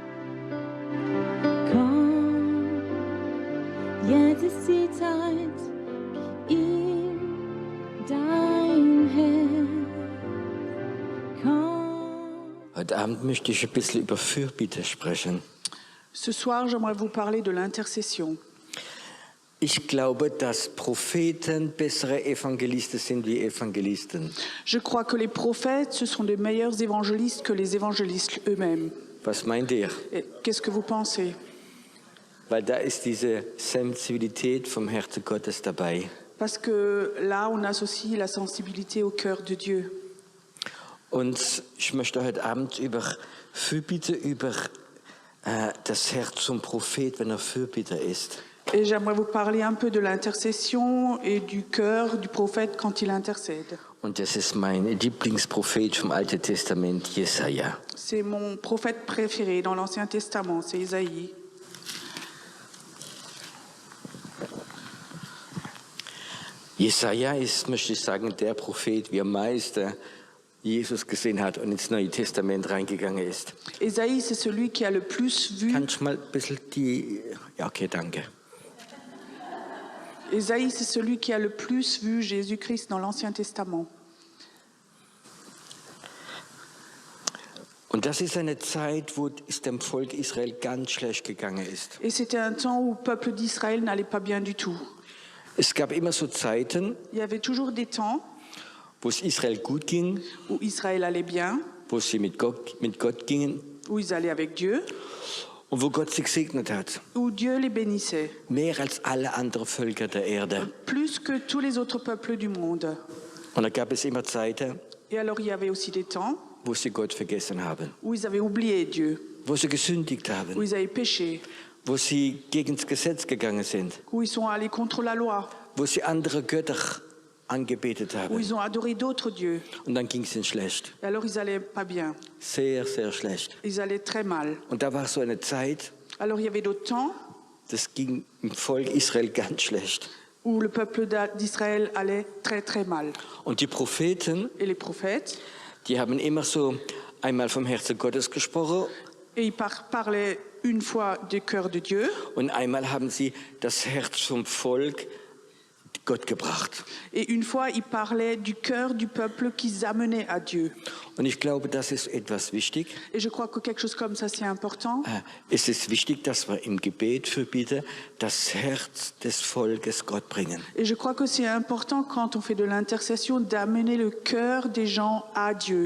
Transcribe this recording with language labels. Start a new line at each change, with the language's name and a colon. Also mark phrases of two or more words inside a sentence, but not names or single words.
German: Komm, jetzt ist die Zeit, gib ihm dein Herz. Komm. Heute Abend möchte ich ein bisschen über Fürbitte sprechen.
French: Ce soir, j'aimerais vous parler de l'intercession.
German: Ich glaube, dass Propheten bessere Evangelisten sind wie Evangelisten.
French: Je crois que les prophètes, ce sont de meilleurs évangélistes que les évangélistes eux-mêmes.
German: Was meint ihr?
French: Et qu'est-ce que vous pensez?
German: Weil da ist diese Sensibilität vom Herzen Gottes dabei.
French: Parce que là, on associe la sensibilité au cœur de Dieu.
German: Und ich möchte heute Abend über Fürbitte, über das Herz zum Prophet, wenn Fürbitter ist.
French: Et j'aimerais vous parler un peu de l'intercession et du cœur du prophète quand il intercède.
German: Und das ist mein Lieblingsprophet vom Alten Testament, Jesaja.
French: C'est mon prophète préféré dans l'Ancien Testament, c'est Isaïe.
German: Jesaja ist, möchte ich sagen, der Prophet, wie am meisten Jesus gesehen hat und ins Neue Testament reingegangen ist.
French: Isaïe, c'est celui qui a le plus vu.
German: Kannst du mal ein bisschen die... Ja, okay, danke.
French: Isaïe, c'est celui qui a le plus vu Jésus-Christ dans l'Ancien Testament.
German: Und das ist eine Zeit, wo es dem Volk Israel ganz schlecht gegangen ist.
French: Et c'était un temps où le peuple d'Israël n'allait pas bien du tout.
German: Es gab immer so Zeiten,
French: Il y avait toujours des temps
German: wo es Israel gut ging,
French: où Israël allait bien,
German: wo sie mit Gott gingen
French: où ils allaient avec Dieu,
German: und wo Gott sie gesegnet hat.
French: où Dieu les bénissait,
German: Mehr als alle anderen Völker der Erde.
French: plus que tous les autres peuples du monde.
German: Und da gab es immer Zeiten,
French: Et alors il y avait aussi des temps
German: wo sie Gott vergessen haben,
French: où ils avaient oublié Dieu,
German: wo sie gesündigt
French: où
German: haben,
French: ils avaient péché,
German: wo sie gegen das Gesetz gegangen sind,
French: où ils sont allés contre la loi,
German: wo sie andere Götter angebetet
French: où
German: haben.
French: ils ont adoré d'autres dieux.
German: Und dann ging es ihnen schlecht.
French: Et alors ils allaient pas bien,
German: Sehr, sehr schlecht.
French: ils allaient très mal.
German: Und da war so eine Zeit,
French: Alors il y avait d'autres temps
German: das ging im Volk Israel ganz schlecht.
French: où le peuple d'Israël allait très très mal.
German: Und die Propheten,
French: Et les prophètes,
German: die haben immer so einmal vom Herzen Gottes gesprochen
French: et ils parlaient une fois du cœur de Dieu,
German: und einmal haben sie das Herz vom Volk Gott gebracht.
French: et une fois ils parlaient du cœur du peuple qu'ils amenaient à Dieu.
German: Und ich glaube, das ist etwas wichtig.
French: Et je crois que quelque chose comme ça, c'est important.
German: Es ist wichtig, dass wir im Gebet für Bitte das Herz des Volkes Gott bringen.
French: Et je crois que c'est important quand on fait de l'intercession d'amener le cœur des gens à Dieu.